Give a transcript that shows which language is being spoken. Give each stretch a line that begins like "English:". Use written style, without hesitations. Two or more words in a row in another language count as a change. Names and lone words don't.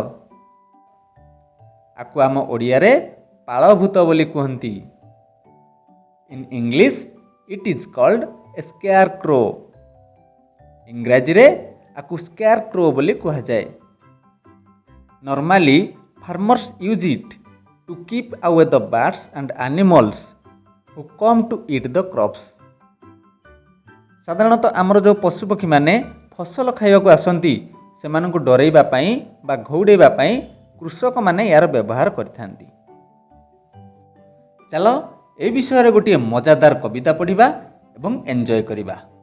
Odia: ଆକୁ ଆମ ଓଡ଼ିଆରେ ପାଳଭୂତ ବୋଲି କୁହନ୍ତି।
English: In English it is called a scare crow.
Odia: ଇଂରାଜୀରେ ଆକୁ
English: scare crow
Odia: ବୋଲି କୁହାଯାଏ।
English: ନର୍ମାଲି farmers use it to keep away the birds and animals who come to eat the crops.
Odia: ସାଧାରଣତଃ ଆମର ଯେଉଁ ପଶୁପକ୍ଷୀମାନେ ଫସଲ ଖାଇବାକୁ ଆସନ୍ତି ସେମାନଙ୍କୁ ଡରାଇବା ପାଇଁ ବା ଘଉଡ଼ାଇବା ପାଇଁ କୃଷକମାନେ ଏହାର ବ୍ୟବହାର କରିଥାନ୍ତି। ଚାଲ ଏ ବିଷୟରେ ଗୋଟିଏ ମଜାଦାର କବିତା ପଢ଼ିବା ଏବଂ ଏନ୍ଜୟ କରିବା।